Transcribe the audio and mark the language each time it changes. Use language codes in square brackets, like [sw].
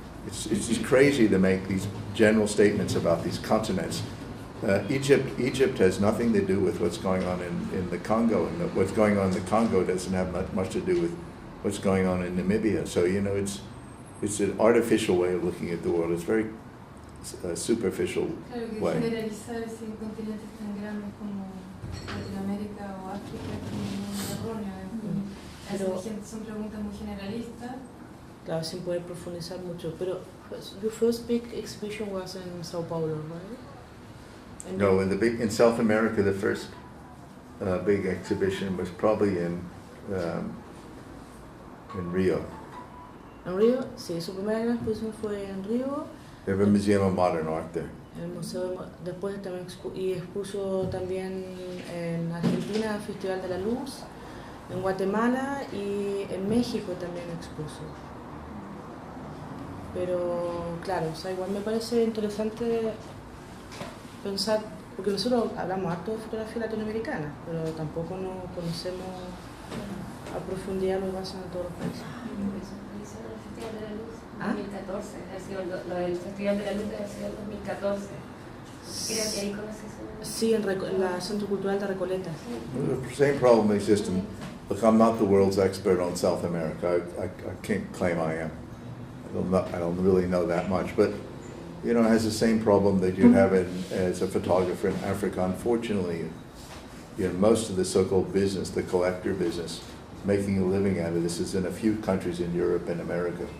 [en] It's just crazy to make these general statements about these continents. Egypt has nothing to do with what's going on in the Congo, and what's going on in the Congo doesn't have much to do with what's going on in Namibia. So it's an artificial way of looking at the world. It's very superficial way. [es] Generalizar sin continentes tan grandes como Latinoamérica o África es muy erróneo. Son preguntas muy generalistas. Claro, sin poder profundizar mucho. [en] Pero your first big exhibition was in Sao Paulo, right? And No, in South America, the first big exhibition was probably in Rio. [es] ¿En Río? Sí, su primera gran exposición fue en Río. [en] They have a Museum of Modern Art there. [es] El museo después también expuso también en Argentina, el Festival de la Luz, en Guatemala y en México también expuso. Pero claro, igual me parece interesante pensar, porque nosotros hablamos harto de fotografía latinoamericana, pero tampoco no conocemos a profundidad lo que pasa en todos los países. El Festival de la Luz, 2014, ha sido lo del Festival de la Luz ha sido el 2014. Creo que ahí conoces. Sí, en la Centro Cultural de Recoleta. [en] The same problem exists look, I'm not the world's expert on South America. I can't claim I am. I don't really know that much, but you know, it has the same problem that you have as a photographer in Africa. Unfortunately, you know, most of the so-called business, the collector business, making a living out of this is in a few countries in Europe and America.